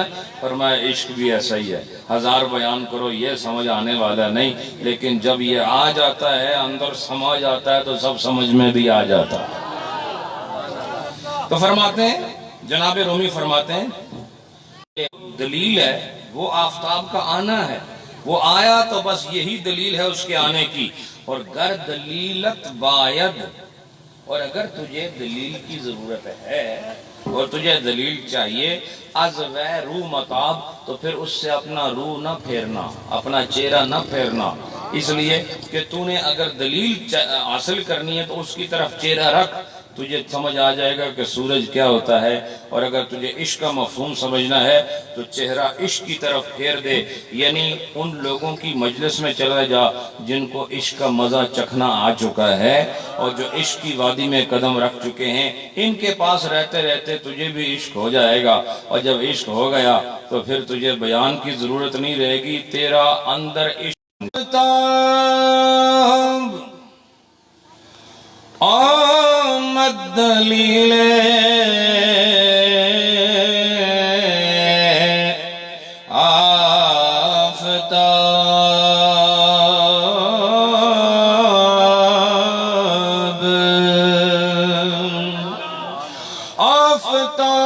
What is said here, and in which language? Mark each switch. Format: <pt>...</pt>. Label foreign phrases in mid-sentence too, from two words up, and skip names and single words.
<ur>فرمایا عشق بھی ایسا ہی ہے, 1000 بیان کرو یہ سمجھ آنے والا نہیں, لیکن جب یہ آ جاتا ہے اندر سما جاتا ہے تو سب سمجھ میں بھی آ جاتا ہے. تو فرماتے ہیں جناب رومی فرماتے ہیں دلیل ہے وہ آفتاب کا آنا ہے, وہ آیا تو بس یہی دلیل ہے اس کے آنے کی.</ur> <fa>اور گر دلیلت باید,</fa> <ur>اور اگر تجھے دلیل کی ضرورت ہے اور تجھے دلیل چاہیے,</ur> <fa>از رو متاب,</fa> <ur>تو پھر اس سے اپنا روح نہ پھیرنا, اپنا چہرہ نہ پھیرنا, اس لیے کہ تو نے اگر دلیل حاصل کرنی ہے تو اس کی طرف چہرہ رکھ, تجھے سمجھ آ جائے گا کہ سورج کیا ہوتا ہے. اور اگر تجھے عشق کا مفہوم سمجھنا ہے تو چہرہ عشق کی طرف پھیر دے, یعنی ان لوگوں کی مجلس میں چلا جا جن کو عشق کا مزہ چکھنا آ چکا ہے اور جو عشق کی وادی میں قدم رکھ چکے ہیں, ان کے پاس رہتے رہتے تجھے بھی عشق ہو جائے گا. اور جب عشق ہو گیا تو پھر تجھے بیان کی ضرورت نہیں رہے گی, تیرا اندر عشق</ur> <fa>آمد دلیل آفتاب, آفتاب</fa>